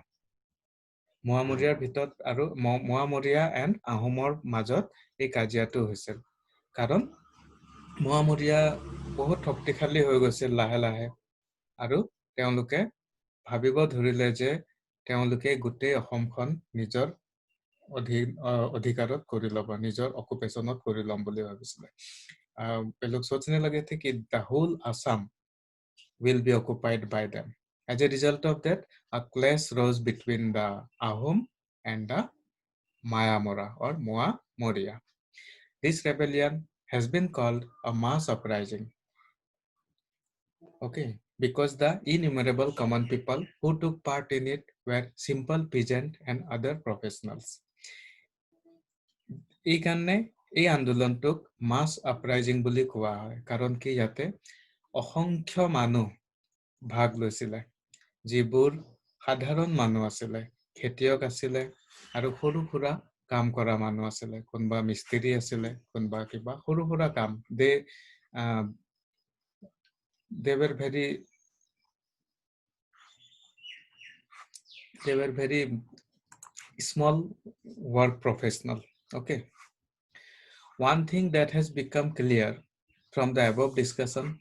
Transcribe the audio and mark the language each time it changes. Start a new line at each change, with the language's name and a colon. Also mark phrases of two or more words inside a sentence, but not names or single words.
Assamese: মোৱামৰীয়াৰ ভিতৰত আৰু মোৱামৰীয়া এণ্ড আহোমৰ মাজত এই কাজিয়াটো হৈছিল, কাৰণ মোৱামৰীয়া বহুত শক্তিশালী হৈ গৈছিল লাহে লাহে, আৰু তেওঁলোকে ভাবিব ধৰিলে যে তেওঁলোকে গোটেই অসমখন নিজৰ অধিকাৰত কৰি ল'ব, নিজৰ অকুপেশ্যনত কৰি ল'ম বুলি ভাবিছিলে.
Hindi: लोग सोचने लगे थे कि
English: the whole Assam will be occupied by them. As a result of that, a clash rose between the Ahom and the Mayamora or Moa-Moria. This rebellion has been called a mass uprising. Okay, because the innumerable common people who took part in it were simple peasant and other professionals.
Assamese: এই কাৰণে এই আন্দোলনটোক
English: mass uprising
Assamese: বুলি কোৱা হয়, কাৰণ কি ইয়াতে অসংখ্য মানুহ ভাগ লৈছিলে, যিবোৰ সাধাৰণ মানুহ আছিলে, খেতিয়ক আছিলে, আৰু সৰু সুৰা কাম কৰা মানুহ আছিলে, কোনবা মিস্ত্ৰী আছিলে, কোনবা কিবা সৰু সুৰা কাম.
English: They were very small work professional. Okay. One thing that has become clear from the above discussion.